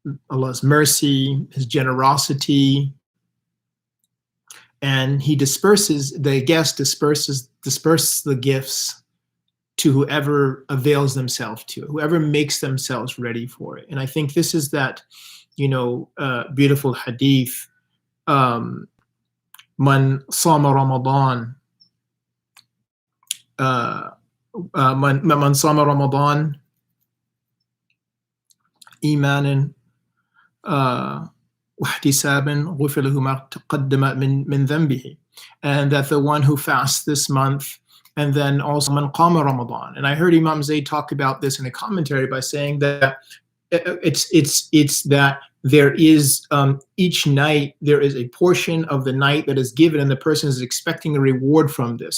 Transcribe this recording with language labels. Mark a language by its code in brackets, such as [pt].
[en] Allah's mercy, His generosity, and the guest disperses the gifts to whoever avails themselves to it, whoever makes themselves ready for it. And I think this is that, beautiful hadith, [ar] Man sama Ramadan من صام رمضان إيمانا واحتسابا غفر له ما تقدم من ذنبه. [en] And that the one who fasts this month, and then also [ar] man qama Ramadan. [en] And I heard Imam Zayd talk about this in a commentary by saying that it's that there is each night there is a portion of the night that is given, and the person is expecting a reward from this.